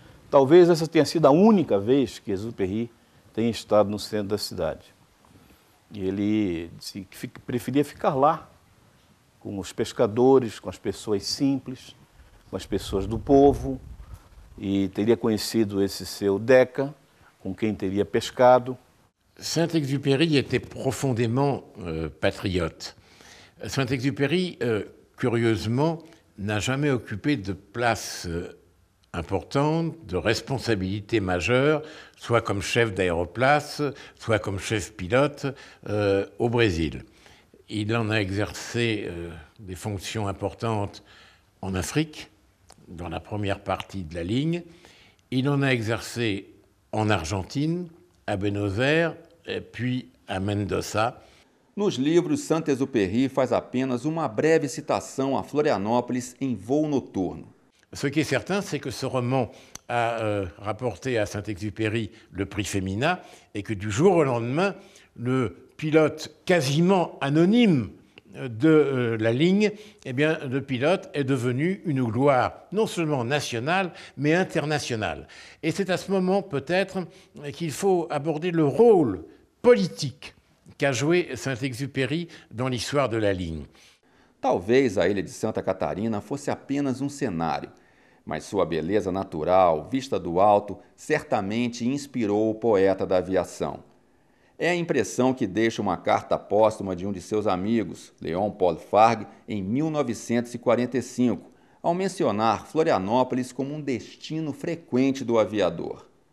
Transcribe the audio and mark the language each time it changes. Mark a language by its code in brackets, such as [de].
[pt] Talvez essa tenha sido a única vez que Exupéry tenha estado no centro da cidade. E ele disse que preferia ficar lá, com os pescadores, com as pessoas simples, com as pessoas do povo, e teria conhecido esse seu Deca, com quem teria pescado. [fr] Saint-Exupéry était profondément patriote. Saint-Exupéry, curieusement, n'a jamais occupé de place importante, de responsabilité majeure, soit comme chef d'aéroplace, soit comme chef pilote au Brésil. Il en a exercé des fonctions importantes en Afrique, dans la première partie de la ligne. Il en a exercé en Argentine, à Buenos Aires, puis à Mendoza. [pt] Nos livros, Saint-Exupéry faz apenas uma breve citação a Florianópolis em Voo Noturno. [fr] Ce qui est certain, c'est que ce roman a rapporté à Saint-Exupéry le prix Femina et que du jour au lendemain, le pilote quasiment anonyme de la ligne, eh bien, le pilote est devenu une gloire non seulement nationale, mais internationale. Et c'est à ce moment peut-être qu'il faut aborder le rôle politique qu'a joué Saint-Exupéry dans l'histoire de la ligne. [pt] Talvez a ilha de Santa Catarina fosse apenas um cenário, mas sua beleza natural, vista do alto, certamente inspirou o poeta da aviação. É a impressão que deixa uma carta póstuma de um de seus amigos, Léon Paul Fargue, em 1945, ao mencionar Florianópolis como um destino frequente do aviador.